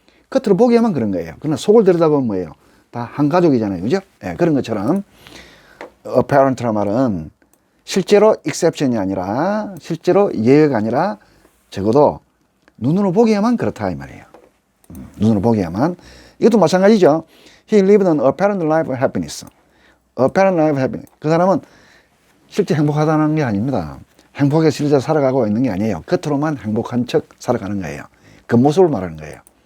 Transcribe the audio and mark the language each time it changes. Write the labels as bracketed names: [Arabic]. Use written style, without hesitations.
[Korean] 겉으로 보기에만 그런 거예요. 그러나 속을 들여다보면 뭐예요? 다 한 가족이잖아요. 그죠? 예, 그런 것처럼 apparent란 말은 실제로 exception이 아니라 실제로 예외가 아니라 적어도 눈으로 보기에만 그렇다 이 말이에요. 눈으로 보기에만. 이것도 마찬가지죠. [English] He lived an apparent life of happiness. apparent life of happiness. [Korean] 그 사람은 실제 행복하다는 게 아닙니다. 행복하게 실제 살아가고 있는 게 아니에요. 겉으로만 행복한 척 살아가는 거예요. 그 모습을 말하는 거예요.